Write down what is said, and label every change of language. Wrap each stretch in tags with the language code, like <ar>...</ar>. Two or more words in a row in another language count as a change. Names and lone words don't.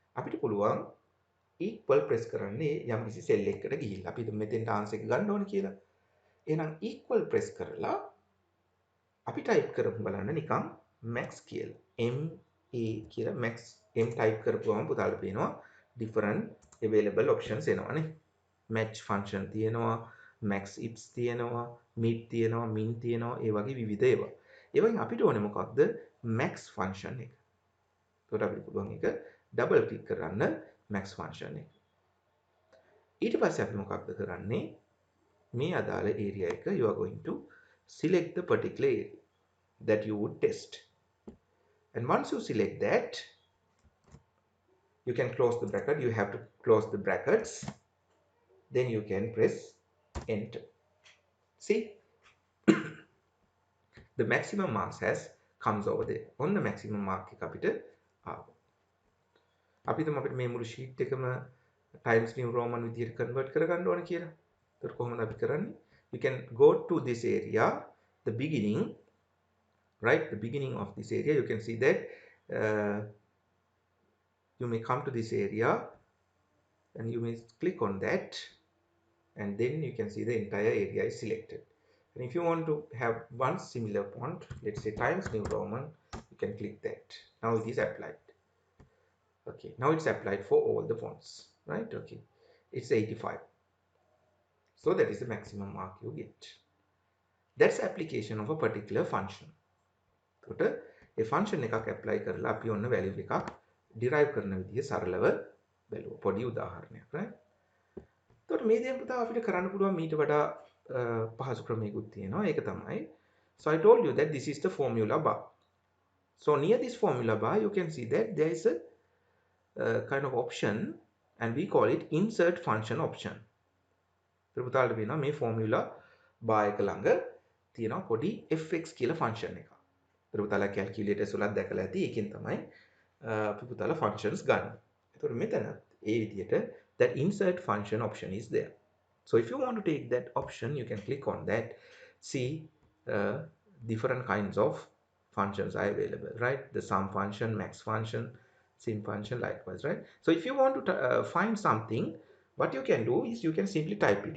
<si>අපිට පුළුවන්</si> <en>equal press</en> <si>කරන්නේ යම් කිසි cell එකකට ගිහිල්ලා අපි මෙතෙන්ට answer එක ගන්න ඕනේ කියලා. එහෙනම්</si> <en>equal press</en> <si>කරලා අපි type කරමු බලන්න නිකන් max කියලා. M A කියලා max M type කරපුවම පුතාලට පේනවා</si> <en>different available options</en> <si>එනවානේ.</si> <en>match function</en> <si>තියෙනවා,</si> <en>max ifs</en> <si>තියෙනවා, mid තියෙනවා, min තියෙනවා, ඒ වගේ විවිධ ඒවා. ඒ වගේ අපිට ඕනේ මොකක්ද?</si> <en>max function</en> <si>එක. එතකොට අපිට පුළුවන් එක double click කරන්න</si> <en>max function</en> <si>එක. ඊට පස්සේ අපි මොකක්ද කරන්නේ? මේ අදාළ area එක</si> <en>you are going to select the particular area that you would test. And once you select that, you can close the bracket. You have to close the brackets. Then you can press enter. See, the maximum marks has comes over there. On the maximum mark</en> <si>එක අපිට ආවා. අපි තමයි අපිට මේ මුළු sheet එකම Times New Roman විදියට convert කරගන්න ඕන කියලා. ඒකට කොහොමද අපි කරන්නේ?</si> <en>You can go to this area, the beginning, right? The beginning of this area. You can see that you may come to this area and you may click on that, and then you can see the entire area is selected. And if you want to have one similar font, let's say Times New Roman, you can click that. Now it is applied. Okay, now it's applied for all the fonts, right? Okay, it's 85. So that is the maximum mark you get. That's application of a particular function.</en> <si>එතකොට ඒ function එකක් apply කරලා අපි ඔන්න value එකක් derive කරන විදිය සරලව බලුවා. පොඩි උදාහරණයක්, right? එතකොට මේ දේ පුතා අපිට කරන්න පුළුවන් මීට වඩා පහසු ක්‍රමයකුත් තියෙනවා. ඒක තමයි,</si> <en>so I told you that this is the formula bar. So near this formula bar you can see that there is a kind of option and we call it insert function option.</en> <si>ඒතර පුතාලට වෙනවා මේ</si> <en>formula bar</en> <si>එක ළඟ තියෙනවා පොඩි fx කියලා function එකක්. ඒතර පුතාලා calculators වලත් දැකලා ඇති. ඒකෙන් තමයි අපි පුතාලා functions ගන්න. ඒතර මෙතන ඒ විදිහට</si> <en>that insert function option is there. So if you want to take that option, you can click on that. See, different kinds of functions are available, right? The sum function, max function, sim function, likewise, right? So if you want to find something, what you can do is you can simply type it.</en>